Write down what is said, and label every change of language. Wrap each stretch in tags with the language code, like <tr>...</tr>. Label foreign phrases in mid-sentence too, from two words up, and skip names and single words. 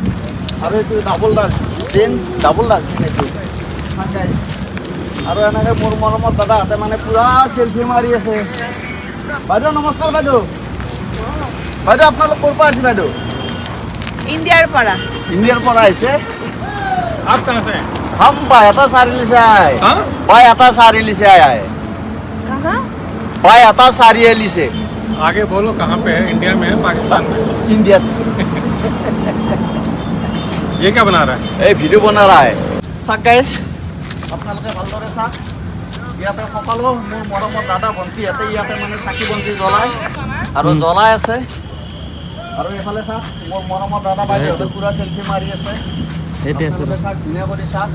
<as>আৰু এইটো</as> <en>double dustbin,</en> <as>এইটো চাওক গাইজ। আৰু এনেকৈ মোৰ মৰমত দাদাহঁতে মানে পূৰা চেল্ফি মাৰি আছে। বাইদেউ নমস্কাৰ। বাইদেউ আপোনালোক ক'ৰ পৰা আহিছে বাইদেউ? ইণ্ডিয়াৰ পৰা। ইণ্ডিয়াৰ পৰা আহিছে।</as> <hi>आप कहाँ से हैं? हम बायता सारीली से आए। हाँ? बायता सारीली से आया है। कहाँ? बायता सारीली से। आगे बोलो कहाँ पे है? इंडिया में है पाकिस्तान में? इंडिया से। ये क्या बना रहा है? ये वीडियो बना रहा है।</hi> <as>চাওক গাইজ, আপোনালোকে ভালদৰে চাওক। ইয়াতে সকলো মোৰ মৰমৰ দাদা ভণ্টি ইয়াতে মানে চাকি বন্তি জ্বলায় আৰু জ্বলাই আছে। আৰু এইফালে চাওক, মোৰ মৰমৰ দাদা বাইদেউহঁতে পূৰা চেল্ফি মাৰি আছে। আপোনালোকে চাওক, ধুনীয়া কৰি চাওক।</as>